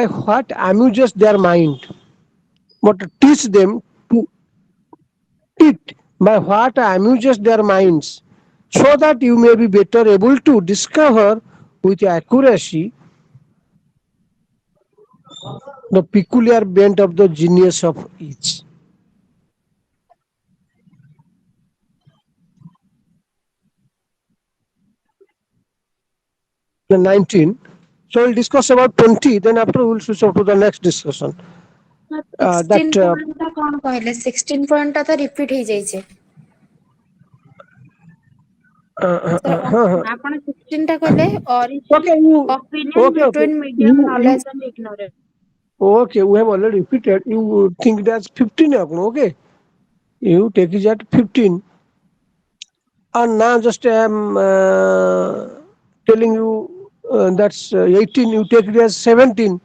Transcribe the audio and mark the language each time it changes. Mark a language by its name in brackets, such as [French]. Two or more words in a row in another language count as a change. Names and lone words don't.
[English] what amuses their mind, but teach them to eat by what amuses their minds, so that you may be better able to discover with accuracy the peculiar bent of the genius of each. The 19. So we'll discuss about 20, then after we'll switch over to the next discussion. That [Odia] 16 ପଏଣ୍ଟ ଟା କଣ କହିଲେ? 16 ପଏଣ୍ଟ ଟା ତ ରିପିଟ୍ ହେଇଯାଇଛି। [English] Sir, [Odia] ହଁ ହଁ ଆପଣ 16 ଟା କହିଲେ origin [English] okay you opinion okay between medium you knowledge and ignorance. okay we have already repeated, you think it as 15 okay, you take it at 15, and now just I am telling you that's 18, you take it as 17.